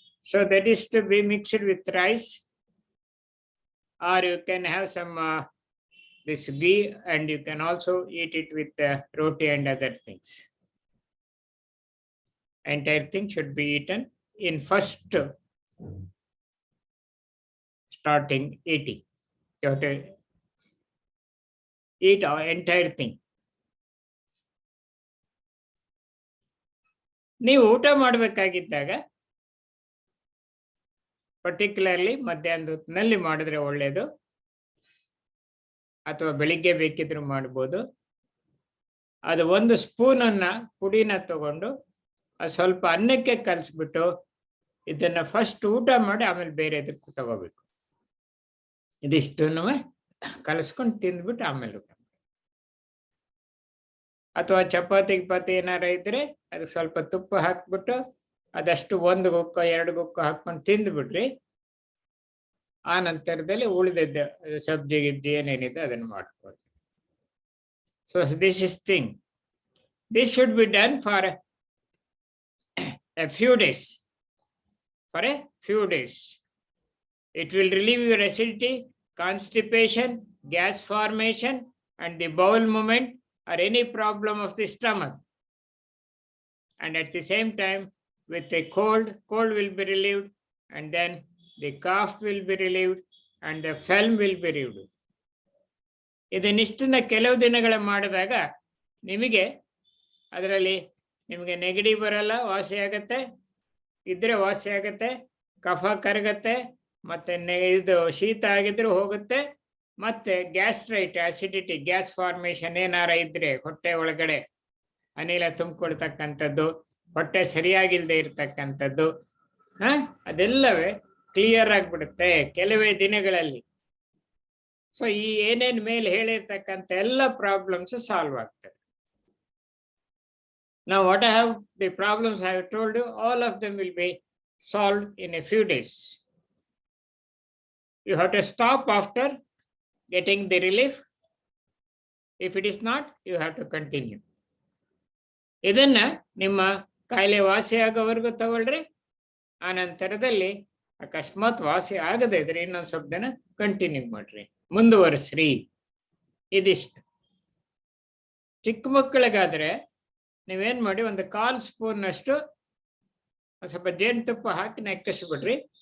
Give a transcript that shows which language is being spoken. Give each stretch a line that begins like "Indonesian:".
English: So that is to be mixed with rice, or you can have some this ghee, and you can also eat it with roti and other things. Entire thing should be eaten in first starting eating. You have to eat our entire thing.
Kannada: ನೀವು ಊಟ ಮಾಡಬೇಕಾಗಿದ್ದಾಗ particularly ಮಧ್ಯಾಹ್ನದ ಹೊತ್ತಿನಲ್ಲಿ ಮಾಡಿದ್ರೆ ಒಳ್ಳೆಯದು, ಅಥವಾ ಬೆಳಿಗ್ಗೆ ಬೇಕಿದ್ರು ಮಾಡ್ಬೋದು. ಅದು 1 ಸ್ಪೂನನ್ನ ಪುಡಿನ ತಗೊಂಡು ಅದು ಸ್ವಲ್ಪ ಅನ್ನಕ್ಕೆ ಕಲಿಸ್ಬಿಟ್ಟು ಇದನ್ನ ಫಸ್ಟ್ ಊಟ ಮಾಡಿ ಆಮೇಲೆ ಬೇರೆದಕ್ಕೆ ತಗೋಬೇಕು. ಇದಿಷ್ಟನ್ನು ಕಲಿಸ್ಕೊಂಡು ತಿಂದ್ಬಿಟ್ಟು ಆಮೇಲೆ ಊಟ. ಅಥವಾ ಚಪಾತಿ ಗಿಪಾತಿ ಏನಾರ ಇದ್ರೆ ಅದಕ್ಕೆ ಸ್ವಲ್ಪ ತುಪ್ಪ ಹಾಕ್ಬಿಟ್ಟು ಅದಷ್ಟು 1 ಗುಕ್ಕ 2 ಗುಕ್ಕ ಹಾಕ್ಕೊಂಡು ತಿಂದ್ಬಿಡ್ರಿ. ಆ ನಂತರದಲ್ಲಿ ಉಳಿದದ್ದು ಸಬ್ಜಿ ಗಿಬ್ಜಿ ಏನೇನಿದೆ ಅದನ್ನು ಮಾಡ್ಕೊಳ್ಳಿ.
English: So this is thing. This should be done for a few days. For a few days. It will relieve your acidity, constipation, gas formation, and the bowel movement, or any problem of the stomach. And at the same time, with the cold will be relieved, and then the cough will be relieved, and the phlegm will be relieved.
Kannada: ಇದನ್ನಿಷ್ಟನ್ನ ಕೆಲವು ದಿನಗಳ ಮಾಡಿದಾಗ ನಿಮಗೆ ಅದರಲ್ಲಿ ನಿಮಗೆ ನೆಗಡಿ ಬರಲ್ಲ, ವಾಸಿ ಆಗತ್ತೆ, ಇದ್ರೆ ವಾಸಿ ಆಗತ್ತೆ, ಕಫ ಕರಗತ್ತೆ, ಮತ್ತೆ ಇದು ಶೀತ ಆಗಿದ್ರು ಹೋಗುತ್ತೆ, ಮತ್ತೆ ಗ್ಯಾಸ್ಟ್ರೈಟ್ ಆಸಿಡಿಟಿ ಗ್ಯಾಸ್ ಫಾರ್ಮೇಶನ್ ಏನಾರ ಇದ್ರೆ ಹೊಟ್ಟೆ ಒಳಗಡೆ ಅನಿಲ ತುಂಬಿಕೊಳ್ತಕ್ಕಂಥದ್ದು, ಹೊಟ್ಟೆ ಸರಿಯಾಗಿಲ್ಲದೆ ಇರ್ತಕ್ಕಂಥದ್ದು ಅದೆಲ್ಲವೇ ಕ್ಲಿಯರ್ ಆಗಿಬಿಡುತ್ತೆ ಕೆಲವೇ ದಿನಗಳಲ್ಲಿ. ಸೊ ಈ ಏನೇನ್ ಮೇಲೆ ಹೇಳಿರ್ತಕ್ಕಂಥ ಎಲ್ಲ ಪ್ರಾಬ್ಲಮ್ಸ್ ಸಾಲ್ವ್ ಆಗ್ತದೆ.
English: Now what I have, the problems I have told you, all of them will be solved in a few days. You have to stop after getting the relief. If it is not, you have to continue.
Kannada: ಇದನ್ನ ನಿಮ್ಮ ಕಾಯಿಲೆ ವಾಸಿ ಆಗೋವರೆಗೂ ತಗೊಳ್ರಿ. ಆ ನಂತರದಲ್ಲಿ ಅಕಸ್ಮಾತ್ ವಾಸಿ ಆಗದೆ ಇದ್ರೆ ಇನ್ನೊಂದು ಸ್ವಲ್ಪ ದಿನ ಕಂಟಿನ್ಯೂ ಮಾಡ್ರಿ, ಮುಂದುವರಿಸ್ರಿ. ಇದಿಷ್ಟು. ಚಿಕ್ಕ ಮಕ್ಕಳಿಗಾದ್ರೆ ನೀವೇನ್ ಮಾಡಿ, 1/4 ಸ್ಪೂನ್ನಷ್ಟು ಸ್ವಲ್ಪ ಜೇನುತುಪ್ಪ ಹಾಕಿ ನೆಕ್ಕಿಸ್ಬಿಡ್ರಿ.